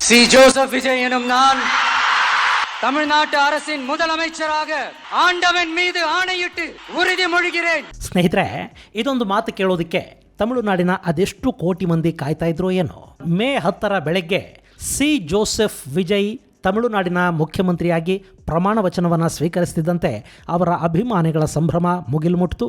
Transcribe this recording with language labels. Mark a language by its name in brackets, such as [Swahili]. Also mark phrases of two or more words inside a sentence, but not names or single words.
[Tamil] சி ஜோசப் விஜய் எனும் நான் தமிழ்நாட்டு அரசின் முதலமைச்சராக ஆண்டவன் மீது ஆணையிட்டு உறுதிமொழிகிறேன். [Kannada] ಸ್ನೇಹಿತರೆ, ಇದೊಂದು ಮಾತು ಕೇಳೋದಕ್ಕೆ ತಮಿಳುನಾಡಿನ ಅದೆಷ್ಟು ಕೋಟಿ ಮಂದಿ ಕಾಯ್ತಾ ಇದ್ರು ಏನೋ. ಮೇ 10 ಬೆಳಗ್ಗೆ ಸಿ ಜೋಸೆಫ್ ವಿಜಯ್ ತಮಿಳುನಾಡಿನ ಮುಖ್ಯಮಂತ್ರಿಯಾಗಿ ಪ್ರಮಾಣ ವಚನವನ್ನು ಸ್ವೀಕರಿಸುತ್ತಿದ್ದಂತೆ ಅವರ ಅಭಿಮಾನಿಗಳ ಸಂಭ್ರಮ ಮುಗಿಲು ಮುಟ್ಟಿತು.